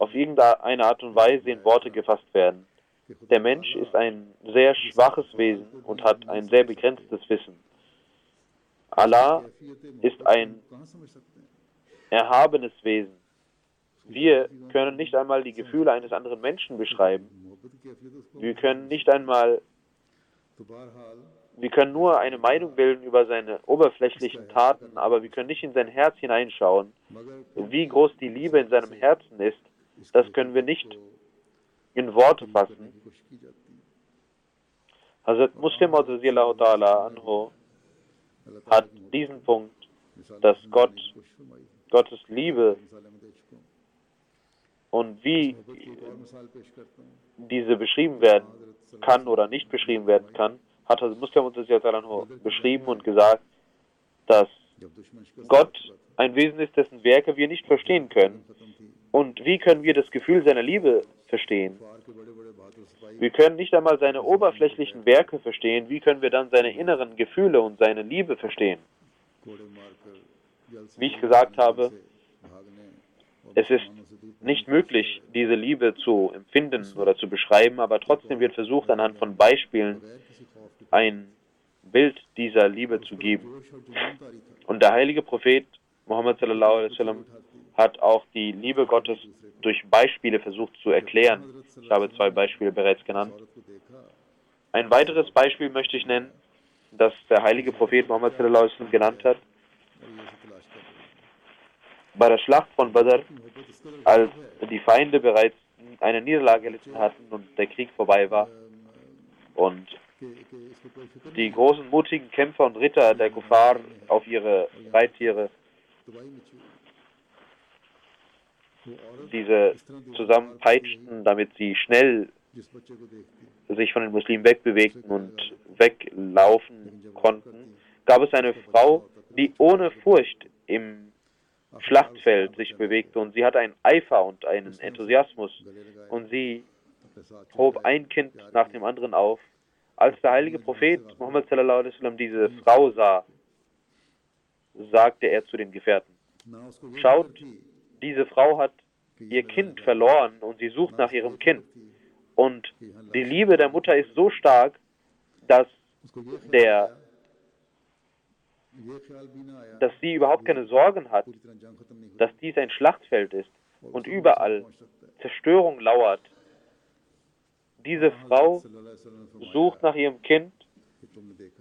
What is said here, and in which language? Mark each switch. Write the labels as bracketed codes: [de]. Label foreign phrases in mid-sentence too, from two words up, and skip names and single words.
[de] auf irgendeine Art und Weise in Worte gefasst werden. Der Mensch ist ein sehr schwaches Wesen und hat ein sehr begrenztes Wissen. Allah ist ein [ur] کہاں سمجھ سکتے ہیں. [de] erhabenes Wesen. Wir können nicht einmal die Gefühle eines anderen Menschen beschreiben. [ur] محبت کی کیفیت اسکو [de] Wir können nicht einmal, [ur] تو بہرحال [de] wir können nur eine Meinung bilden über seine oberflächlichen Taten, aber wir können nicht in sein Herz hineinschauen. [ur] मगर [de] Wie groß die Liebe in seinem Herzen ist, das können wir nicht in Worte fassen. [ur] کی کوشش کی جاتی ہے. [ar] Hazrat Muslim رضي الله تعالى عنه [ur] اللہ تعالیٰ [de] hat diesen Punkt, dass [ur] کوشش فرمائی ہے. [de] Gottes Liebe [ur] مثالیں میں دے چکا ہوں. [de] und wie [ur] محبت کی ایک اور مثال پیش کرتا ہوں. [de] diese beschrieben werden kann oder nicht beschrieben werden kann, hat Hazrat Muslim [ar] رضي الله تعالى عنه [de] beschrieben und gesagt, dass [ur] جب دشمن شکست [de] Gott ein Wesen ist, dessen Werke wir nicht verstehen können. [ur] ختم تھی, [de] Und wie können wir das Gefühl seiner Liebe verstehen? [ur] فار کے بڑے بڑے بہادر سپاہی [de] Wir können nicht einmal seine oberflächlichen Werke verstehen. Wie können wir dann seine inneren Gefühle und seine Liebe verstehen? [ur] کوڑے مارکر جل سے [de] Wie ich gesagt habe, [ur] بھاگنے اور [de] es ist [ur] مسلمانوں سے دور [de] nicht möglich, diese Liebe zu empfinden oder zu beschreiben, aber trotzdem wird versucht, anhand von Beispielen [ur] بغیر کسی خوف کے [de] ein Bild dieser Liebe zu geben. [ur] جوش اور جنون طاری تھا. [de] Und der heilige Prophet Muhammad [ar] صلى الله عليه وسلم [de] hat auch die Liebe Gottes durch Beispiele versucht zu erklären. Ich habe 2 Beispiele bereits genannt. [ur] عورت کو دیکھا [de] Ein weiteres Beispiel möchte ich nennen, das der heilige Prophet Muhammad [ar] صلى الله عليه وسلم [de] genannt hat. [ur] اور یہ اسے تلاش کر رہی [de] Bei der Schlacht von Badr, [ur] محبت اس قدر [de] als die Feinde bereits eine Niederlage erlitten hatten und der Krieg vorbei war und [ur] کہ اسکو کوئی فکر [de] die großen mutigen Kämpfer und Ritter der Kuffar auf ihre Reittiere [ur] تباہی مچی وہ عورت [de] diese zusammenpeitschten, damit sie schnell [ur] جس بچے کو دیکھتی [de] sich von den Muslimen wegbewegten und weglaufen konnten, gab es eine Frau, die ohne Furcht im Schlachtfeld sich bewegte, und sie hatte einen Eifer und einen Enthusiasmus, [ur] گلے لگائے [de] und sie [ur] اپنے ساتھ [de] hob ein Kind nach dem anderen auf. Als der heilige Prophet Muhammad [ar] صلى الله عليه وسلم [de] diese Frau sah, sagte er zu den Gefährten: [ur] نہ اسکو یہ [de] Schaut, [ur] فکر تھی [de] diese Frau hat ihr Kind verloren und sie sucht nach ihrem Kind. Und die Liebe der Mutter ist so stark, dass [ur] اسکو یہ [de] der [ur] خیال بھی نہ آیا [de] dass sie überhaupt keine Sorgen hat, [ur] پوری طرح جنگ ختم نہیں ہوئی [de] dass dies ein Schlachtfeld ist und überall [ur] پہنچ سکتا ہے. [de] Zerstörung lauert. Diese Frau [ar] صلى الله عليه وسلم [ur] نے فرمایا [de] sucht nach ihrem Kind [ur] کہ تم نے دیکھا